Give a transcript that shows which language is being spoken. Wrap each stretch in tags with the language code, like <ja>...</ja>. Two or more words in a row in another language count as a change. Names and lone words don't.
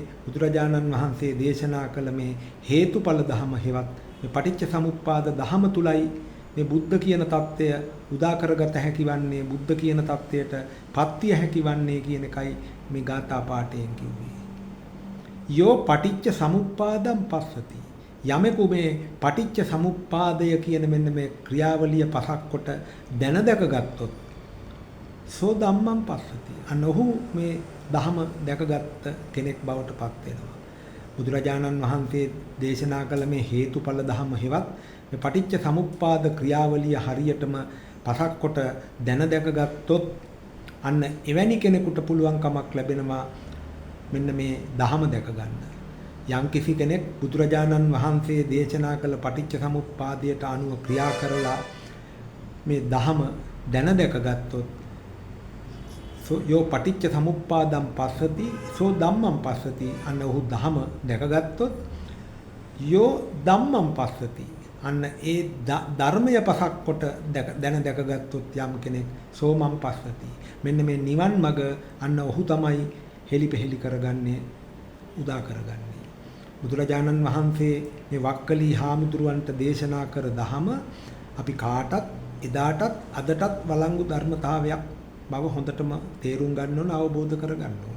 <si>බුදුරජාණන් වහන්සේ දේශනා කළ මේ හේතුඵල ධම හේවත් මේ පටිච්ච සමුප්පාද ධම තුලයි මේ බුද්ධ කියන தত্ত্বය උදා කරගත හැකි වන්නේ, බුද්ධ කියන தত্ত্বයට පත්‍ය හැකි වන්නේ කියන එකයි මේ ගාථා පාඨයෙන් කිව්වේ.</si> <pi>යෝ පටිච්ච සමුප්පාදම් පස්සති.</pi> <si>යමෙකු මේ පටිච්ච සමුප්පාදය කියන මෙන්න මේ ක්‍රියාවලිය පසක් කොට දැන දැකගත්තොත්</si> <pi>සෝ ධම්මං පස්සති.</pi> <si>අනොහු මේ ධම දැකගත් කෙනෙක් බවට පත් වෙනවා. බුදුරජාණන් වහන්සේ දේශනා කළ මේ හේතුඵල ධම හේවත් මේ පටිච්ච සමුප්පාද ක්‍රියාවලිය හරියටම පසක් කොට දැන දැකගත්තොත් අන්න එවැනි කෙනෙකුට පුළුවන්කමක් ලැබෙනවා මෙන්න මේ ධම දැක ගන්න. යම්කිසි කෙනෙක් බුදුරජාණන් වහන්සේ දේශනා කළ පටිච්ච සමුප්පාදයට අනුව ක්‍රියා කරලා මේ ධම දැන දැකගත්තොත්</si> <pi>යෝ පටිච්ච සමුප්පාදම් පස්සති සෝ ධම්මං පස්සති.</pi> <si>අන්න ඔහු ධම දැකගත්තොත්</si> <pi>යෝ ධම්මං පස්සති</pi> <si>අන්න ඒ ධර්මය පසක් කොට දැන දැකගත්තොත් යම් කෙනෙක්</si> <pi>සෝමම් පස්සති.</pi> <si>මෙන්න මේ නිවන් මඟ අන්න ඔහු තමයි හෙලිපෙහෙලි කරගන්නේ, උදා කරගන්නේ. බුදුරජාණන් වහන්සේ මේ වක්කලී හාමුදුරුවන්ට දේශනා කර දහම අපි කාටත් එදාටත් අදටත් වළංගු ධර්මතාවයක් බව හොඳටම තේරුම් ගන්න ඕන, අවබෝධ කරගන්න ඕන.</si>